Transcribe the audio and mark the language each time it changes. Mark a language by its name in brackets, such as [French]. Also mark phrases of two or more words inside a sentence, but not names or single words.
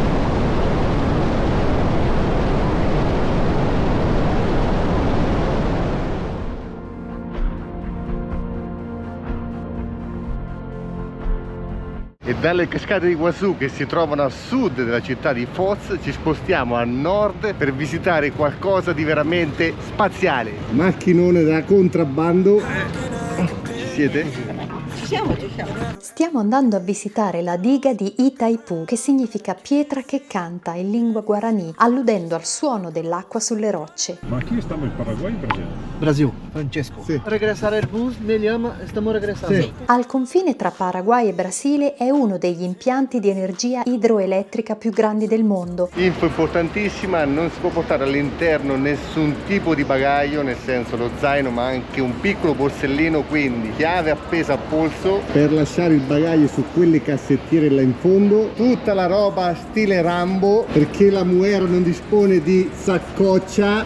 [Italian] E dalle cascate di Iguazú, che si trovano a sud della città di Foz, ci spostiamo a nord per visitare qualcosa di veramente spaziale. Macchinone da contrabbando. Ci siete? Ci siamo. Stiamo andando a visitare la diga di Itaipu, che significa pietra che canta in lingua guarani, alludendo al suono dell'acqua sulle rocce. [Spanish] Ma aquí estamos, en Paraguay o Brasil? Brasil, [Italian] Francesco. Sì. Regresare il bus, [Spanish] me llama, [Italian] stiamo regresando. Sì. Al confine tra Paraguay e Brasile è uno degli impianti di energia idroelettrica più grandi del mondo. Info importantissima, non si può portare all'interno nessun tipo di bagaglio, nel senso lo zaino, ma anche un piccolo borsellino, quindi chiave appesa a polso per lasciare il bagaglio su quelle cassettiere là in fondo, tutta la roba stile Rambo, perché la Muera non dispone di saccoccia.